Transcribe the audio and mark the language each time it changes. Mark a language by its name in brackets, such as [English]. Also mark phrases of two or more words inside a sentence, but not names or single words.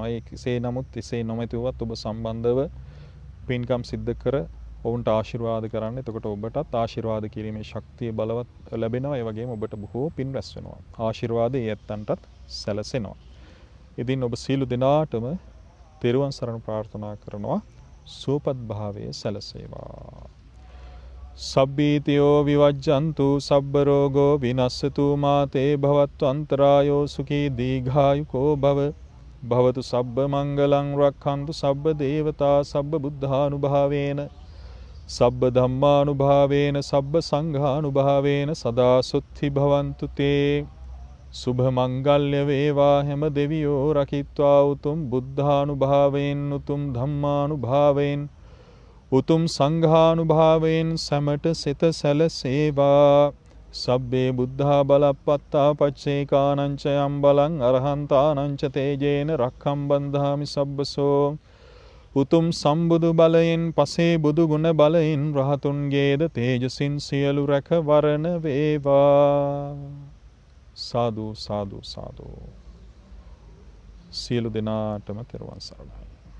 [Sinhala] ඒ කෙසේ නමුත් එසේ නොමැතිවත් ඔබ සම්බන්ධව පින්කම් සිද්ධ කර ඔවුන්ට ආශිර්වාද කරන්න. එතකොට ඔබටත් ආශිර්වාද කිරීමේ ශක්තිය බලවත් ලැබෙනවා. ඒ වගේම ඔබට බොහෝ පින් රැස් වෙනවා. ආශිර්වාද ඒ ඇත්තන්ටත් සැලසෙනවා. ඉතින් ඔබ සියලු දෙනාටම තෙරුවන් සරණ ප්‍රාර්ථනා කරනවා සුවපත් භාවයේ සැලසේවා. [Pali] සබ්බීතියෝ විවජ්ජන්තු සබ්බ රෝගෝ විනස්සතු මාතේ භවත්ව අන්තරායෝ සුඛී දීඝායුකෝ භව භවතු සබ්බ මංගලං රක්ඛන්තු සබ්බ දේවතා සබ්බ බුද්ධානුභාවේන සබ්බ ධම්මානුභාවේන සබ්බ සංඝානුභාවේන සදා සුත්ති භවන්තු තේ. [Sinhala] සුභ මංගල්‍ය වේවා හැම දෙවියෝ රකිත්වා උතුම් බුද්ධානුභාවයෙන් උතුම් ධම්මානුභාවයෙන් උතුම් සංඝානුභාවයෙන් සැමට සිත සැලසේවා. [Pali] සබ්බේ බුද්ධා බලප්පත්තා පච්චේකානං ච යම් බලං අරහන්තානං ච තේජේන රක්ඛම් බන්ධාමි සබ්බසෝ. [Sinhala] උතුම් සම්බුදු බලයෙන් පසේ බුදු ගුණ බලයෙන් රහතුන්ගේද තේජසින් සියලු රැකවරණ වේවා. [Pali] සාදු සාදු සාදු. [Sinhala] සියලු දෙනාටම තෙරුවන් සරණයි.